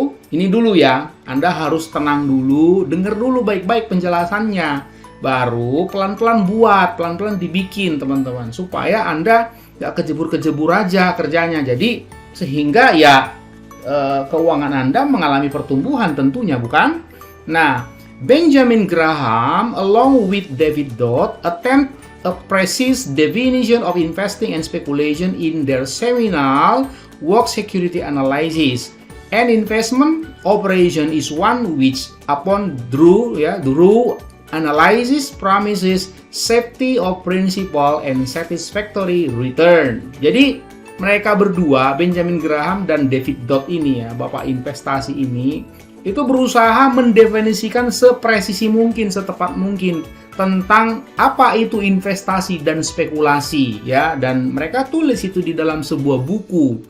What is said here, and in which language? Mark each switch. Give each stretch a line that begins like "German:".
Indonesian: Ini dulu ya, Anda harus tenang dulu, dengar dulu baik-baik penjelasannya. Baru pelan-pelan buat, pelan-pelan dibikin, teman-teman. Supaya Anda nggak kejebur-kejebur aja kerjanya. Jadi, sehingga ya keuangan Anda mengalami pertumbuhan tentunya, bukan?
English: Nah, Benjamin Graham along with David Dodd attempt a precise definition of investing and speculation in their seminal work security analysis. An investment operation is one which upon through analysis promises safety of principal and satisfactory return.
Indonesian: Jadi mereka berdua, Benjamin Graham dan David Dodd ini ya, bapak investasi ini, itu berusaha mendefinisikan sepresisi mungkin, setepat mungkin tentang apa itu investasi dan spekulasi ya, dan mereka tulis itu di dalam sebuah buku.